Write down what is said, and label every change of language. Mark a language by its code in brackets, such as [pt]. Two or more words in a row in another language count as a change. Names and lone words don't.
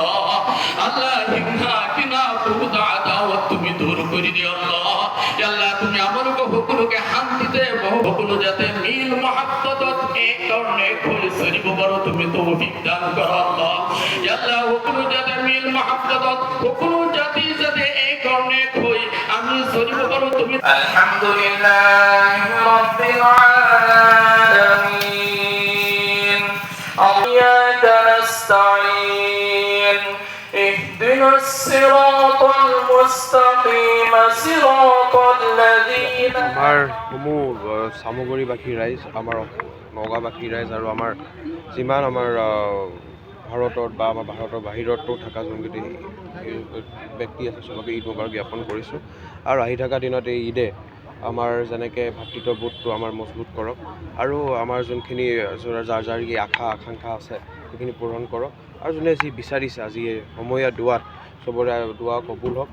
[as] তুমি দূৰ কৰি দিও আল্লাহ, তুমি আমালোকক সকলোকে শান্তিতে সকলো যাতে মিল মহাব্বতত এক ধৰণে খোল চলিব পাৰো, তুমি তৌফিক দান কৰা আল্লাহ। সকলো যাতে মিল মহাব্বতত সকলো জাতি যাতে এক ধৰণে হৈ আমি চলিব পাৰো, তুমি [ar] الحمد لله رب العالمين إياك نستعين اهدنا الصراط المستقيم صراط الذين [as] আমাৰ সমূহ চামগুৰিবাসী ৰাইজ, আমাৰ নগাঁওবাসী ৰাইজ আৰু আমাৰ যিমান আমাৰ ভাৰতত বা আমাৰ ভাৰতৰ বাহিৰতো থকা যোনকেইটি ব্যক্তি আছে চবকে [ar] عيد مبارك [as] জ্ঞাপন কৰিছোঁ। আৰু আহি থকা দিনত এই ঈদে আমাৰ যেনেকৈ ভাতৃত্ববোধটো আমাৰ মজবুত কৰক আৰু আমাৰ যোনখিনি যাৰ আশা আকাংক্ষা আছে সেইখিনি পূৰণ কৰক, আৰু যোনে যি বিচাৰিছে আজি সময়া দোৱাত চবৰে দোৱা কবুল হওক।